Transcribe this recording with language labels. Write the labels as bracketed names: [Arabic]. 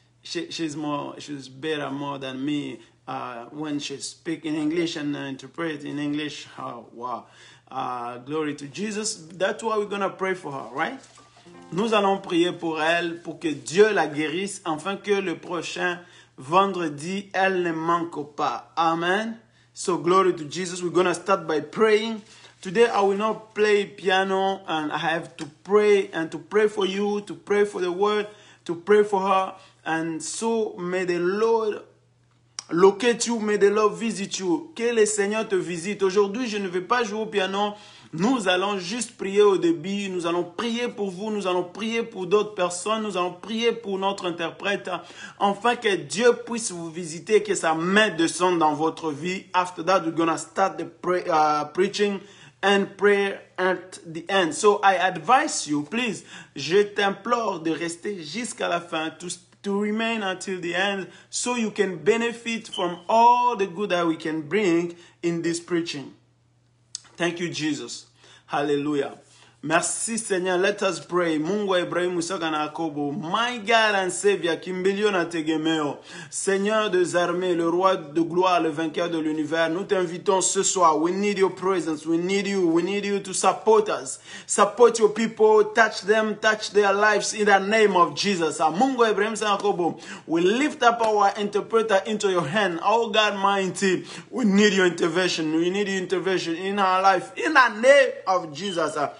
[English] She's better more than me when she speaks in English and interpret in English. Oh, wow. Glory to Jesus. That's why we're gonna pray for her, right? [French] Nous allons prier pour elle, pour que Dieu la guérisse, afin que le prochain vendredi, elle ne manque pas. [English] Amen. So glory to Jesus. We're going to start by praying. Today I will not play piano, and I have to pray and to pray for you, to pray for the word, to pray for her. And so may the Lord locate you, may the Lord visit you. [French] Que le Seigneur te visite. Aujourd'hui, je ne vais pas jouer au piano. Nous allons juste prier au début. Nous allons prier pour vous. Nous allons prier pour d'autres personnes. Nous allons prier pour notre interprète. Afin que Dieu puisse vous visiter, que sa main descende dans votre vie. [English] After that, we're going to start the preaching and prayer at the end. So I advise you, please, [French] je t'implore de rester jusqu'à la fin, [English] to remain until the end, so you can benefit from all the good that we can bring in this preaching. Thank you, Jesus. Hallelujah. [French] Merci, Seigneur. [English] Let us pray. [Swahili] Mungu wa Ibrahimu, Isaka na Yakobo. [English] My God and Savior, [Swahili] kimbilio na tegemeo. [French] Seigneur des armées, le roi de gloire, le vainqueur de l'univers, nous t'invitons ce soir. [English] We need your presence. We need you. We need you to support us. Support your people. Touch them. Touch their lives in the name of Jesus. [Swahili] Mungu wa Ibrahimu, Isaka na Yakobo. [English] We lift up our interpreter into your hand. Oh God mighty, we need your intervention. We need your intervention in our life. In the name of Jesus.